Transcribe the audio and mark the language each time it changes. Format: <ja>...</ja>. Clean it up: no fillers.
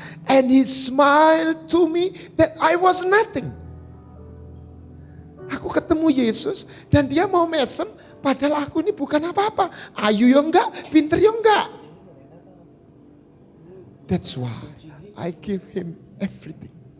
<en>And He smiled to me that I was nothing.</en> <id>Aku ketemu Yesus dan dia mau mesem, padahal aku ini bukan apa-apa. Ayu ya enggak, pinter ya enggak.</id> <en>That's why I give Him everything.</en>